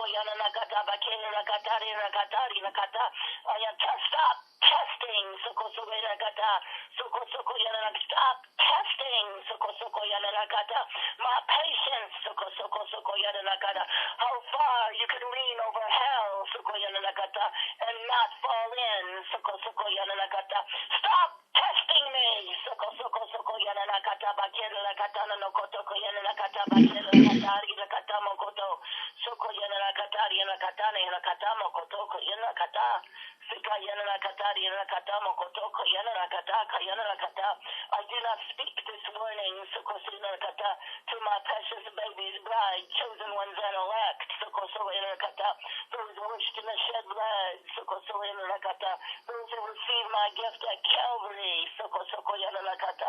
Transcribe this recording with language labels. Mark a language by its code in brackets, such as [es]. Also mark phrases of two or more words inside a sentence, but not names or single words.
[en] Yanakata, Bakirakata, Nakata, stop testing, Soko Yanakata, Soko Yanakata, stop testing, Soko Yanakata, my patience, Soko Yanakata, how far you can lean over hell, Soko Yanakata, and not fall in, Soko Yanakata, stop testing me, Soko Yanakata, Bakirakata, Nokotoko Yanakata, Bakirakata, Mokoto, Soko Yanakata, yana katana yana katama kotoko yana kata. Sika yana katari yana katama kotoko yana kataka yana kata. I do not speak this warning, Sokosina kata, to my precious baby's bride, chosen ones and elect, Sokosoina kata, those washed in the shed blood, Sokosoina kata, those who receive my gift at Calvary, Sokosokoyana kata.